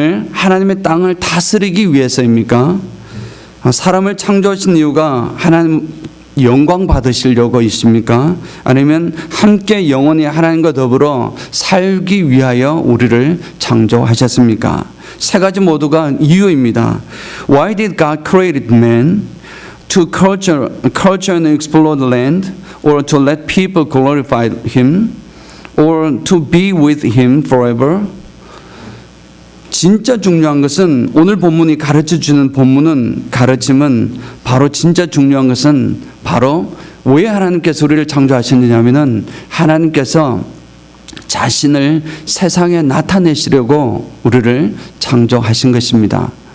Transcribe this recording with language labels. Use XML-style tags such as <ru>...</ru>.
<ko>하나님의 땅을 다스리기 위해서입니까? 사람을 창조하신 이유가 하나님 영광 받으시려고 있습니까? 아니면 함께 영원히 하나님과 더불어 살기 위하여 우리를 창조하셨습니까? 세 가지 모두가 이유입니다.</ko> <en>Why did God create man? to culture and explore the land, or to let people glorify Him, or to be with Him forever.</en> <ko>진짜 중요한 것은 오늘 본문이 가르쳐주는 가르침은 바로 진짜 중요한 것은 바로 왜 하나님께서 우리를 창조하셨느냐면은 하나님께서 자신을 세상에 나타내시려고 우리를 창조하신 것입니다.</ko>